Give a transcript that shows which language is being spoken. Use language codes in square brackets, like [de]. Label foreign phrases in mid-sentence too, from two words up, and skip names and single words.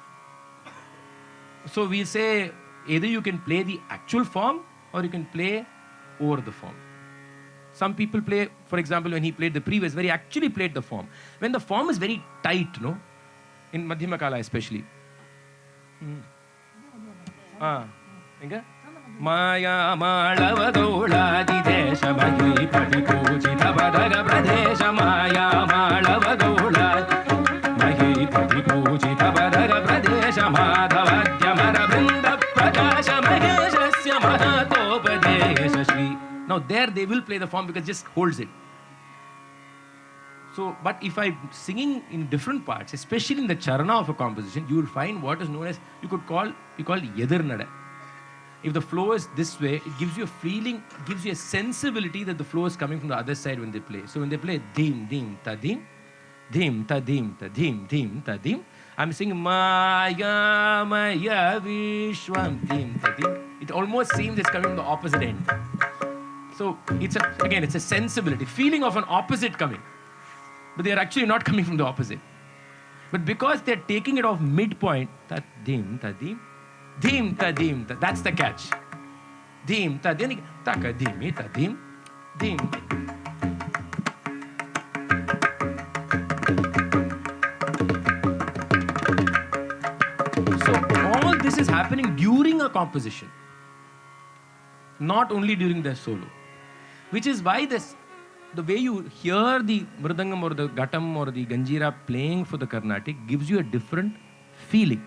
[en] So we say either you can play the actual form or you can play over the form. Some people play, for example, when he played the previous, where he actually played the form. When the form is very tight, no? In Madhyama Kala especially. [sa] Maya Malava di Desha Bhagi Pati Pujita Badaga Pradesha Maya Malava Mahi Pati Pujita Badaga Pradesha Madhavadya Marabrinda Prakasha Maheshasya Mahatopadesha Shri. [en] Now there they will play the form because it just holds it. So, but if I'm singing in different parts, especially in the charana of a composition, you will find what is known as, we call [ta] Yedir Nada. [en] If the flow is this way, it gives you a feeling, gives you a sensibility that the flow is coming from the other side when they play. So when they play dim, dim, ta dim, dim, ta dim, ta dim, dim, ta dim, I'm singing Maya, Maya, Vishwam, dim, ta dim. It almost seems it's coming from the opposite end. So it's a sensibility, feeling of an opposite coming. But they are actually not coming from the opposite. But because they're taking it off midpoint, that dim, ta dim, dim, ta dim, that's the catch. Dim, ta dim, ta ka dim, ta dim, dim. So all this is happening during a composition, not only during the solo. Which is why the way you hear the mridangam or the ghatam or the ganjira playing for the Carnatic gives you a different feeling.